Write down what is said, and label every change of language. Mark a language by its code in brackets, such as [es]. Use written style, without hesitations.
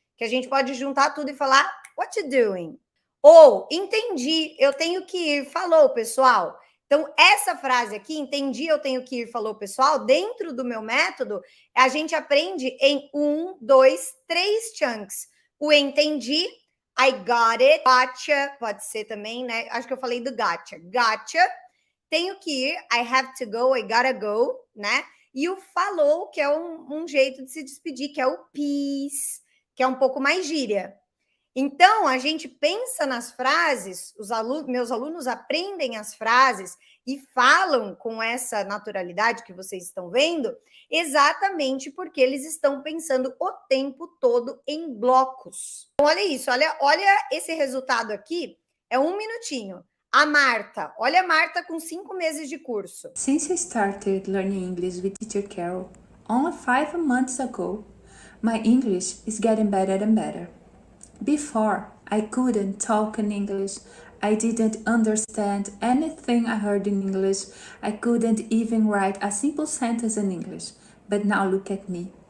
[pt] Que a gente pode juntar tudo e falar [en] what you doing? [pt] Ou, entendi, eu tenho que ir. Falou, pessoal. Então, essa frase aqui, entendi, eu tenho que ir, falou pessoal, dentro do meu método, a gente aprende em 1, 2, 3 chunks. O entendi, [en] I got it, gotcha, [pt] pode ser também, né? Acho que eu falei do gotcha. Gotcha, tenho que ir, [en] I have to go, I gotta go, [pt] né? E o falou, que é um jeito de se despedir, que é o peace, que é um pouco mais gíria. Então, a gente pensa nas frases, meus alunos aprendem as frases e falam com essa naturalidade que vocês estão vendo, exatamente porque eles estão pensando o tempo todo em blocos. Então, olha isso, olha esse resultado aqui, é 1 minutinho. A Marta, olha a Marta com 5 meses de curso. [en] Since I started learning English with Teacher Carol only 5 months ago, my English is getting better and better. Before, I couldn't talk in English. I didn't understand anything I heard in English. I couldn't even write a simple sentence in English. But now look at me.